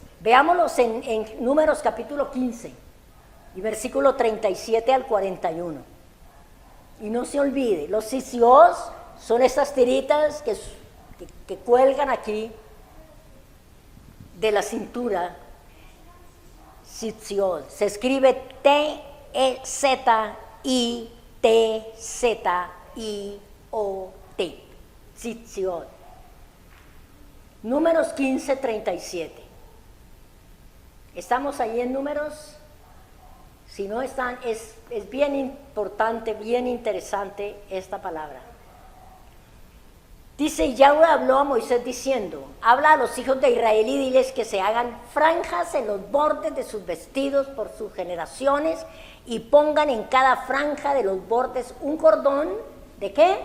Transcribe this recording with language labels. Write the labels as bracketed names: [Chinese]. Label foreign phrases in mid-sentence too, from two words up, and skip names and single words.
[Spanish] Veámoslos en Números capítulo 15 y versículo 37 al 41. Y no se olvide, los sisiot son estas tiritas que cuelgan aquí de la cintura, Tzitziot. Se escribe T-E-Z-I-T-Z-I-O-T. Tzitziot. Números 15:37. ¿Estamos ahí en números? Si no están, es bien importante, bien interesante esta palabra. Dice, y Yahweh habló a Moisés diciendo, habla a los hijos de Israel y diles que se hagan franjas en los bordes de sus vestidos por sus generaciones y pongan en cada franja de los bordes un cordón, ¿de qué?